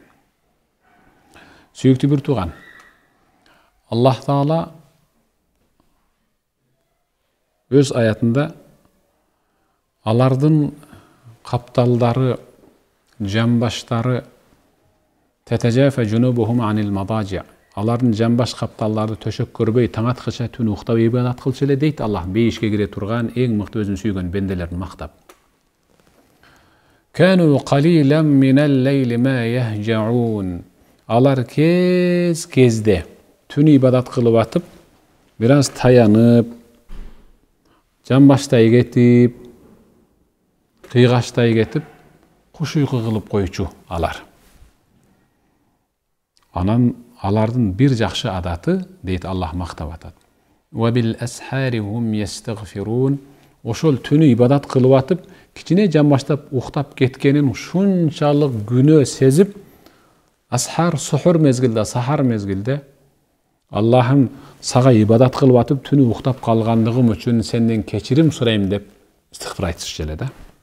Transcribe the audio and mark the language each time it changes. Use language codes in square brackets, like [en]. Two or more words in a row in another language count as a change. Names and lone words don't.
[ky] Сүйүктүү бир тууган, Аллах Таала өз аятында алардын капталдары, жамбаштары [ar] تتجافى جنوبهم عن المضاجع. [ky] Алардын жамбаш капталдары төшөк көрбөй таң аткыча түн уктап ибадат кылчу эле дейт Аллах, бейишке кире турган эң мыкты өзүн сүйгөн бенделерин мактап. [ar] كانوا قليلا من الليل ما يهجعون. [ky] Алар кезде түн ибадат кылып атып, бир аз таянып, жамбаштай кетип, кыйгачтай кетип, куш уйку кылып койчу алар. Анан алардын бир жакшы адаты, дейт Аллах мактап атат. [ar] وبالأسحار هم يستغفرون. [ky] Ошол түнү ибадат кылып атып, кичине жамбаштап уктап кеткенин ушунчалык күнөө сезип, асхар сухур мезгилде, сахар мезгилде Аллахым сага ибадат кылып атып түнү уктап калгандыгым үчүн сенден кечирим сурайм деп истигфар айтышчу эле да.